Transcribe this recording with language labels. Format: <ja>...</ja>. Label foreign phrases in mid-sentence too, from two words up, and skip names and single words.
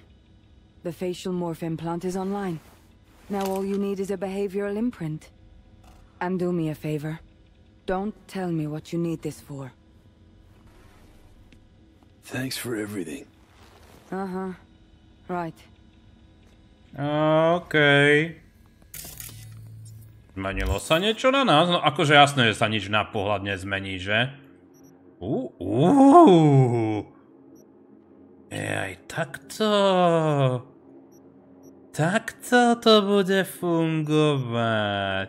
<en>The facial morph implant is online. Now all you need is a behavioral imprint. And do me a favor. Don't tell me what you need this for. Thanks for everything. Uh-huh. Right.</en> <sk>Okej. Zmenilo sa niečo na nás? No akože jasné, že sa nič na pohľad nezmení, že? Aj takto. Takto to bude fungovať.</sk>